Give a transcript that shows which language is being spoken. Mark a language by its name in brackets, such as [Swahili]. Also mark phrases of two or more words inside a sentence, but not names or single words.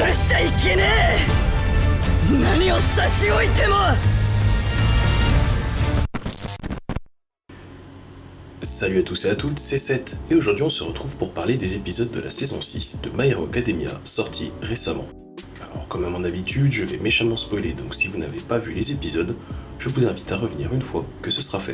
[Japanese] ちゃいけねえ。何を差し置いても。 [French] Salut à tous et à toutes, c'est Seth, et aujourd'hui on se retrouve pour parler des épisodes de la saison 6 de My Hero Academia, sortis récemment. Alors comme à mon habitude, je vais méchamment spoiler, donc si vous n'avez pas vu les épisodes, je vous invite à revenir une fois que ce sera fait.